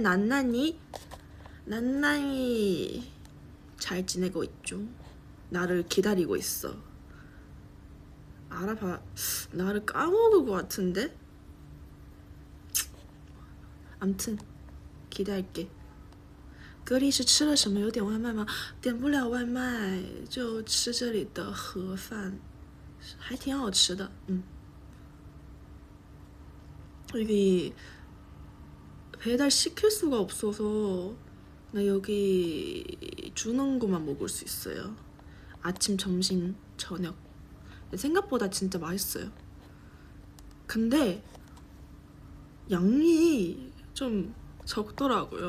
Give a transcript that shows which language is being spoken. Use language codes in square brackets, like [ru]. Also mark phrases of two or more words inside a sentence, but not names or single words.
[ko] 난난이 잘 지내고 있죠. 나를 기다리고 있어. 알아봐. 나를 까먹은 것 같은데? 암튼 기대할게. [zh] 隔离是吃了什么？有点外卖吗？点不了外卖，就吃这里的盒饭，还挺好吃的。 [ko] 여기 배달 시킬 수가 없어서 나 여기 주는 것만 먹을 수 있어요. 아침, 점심, 저녁. 생각보다 진짜 맛있어요. 근데 양이 좀 적더라고요.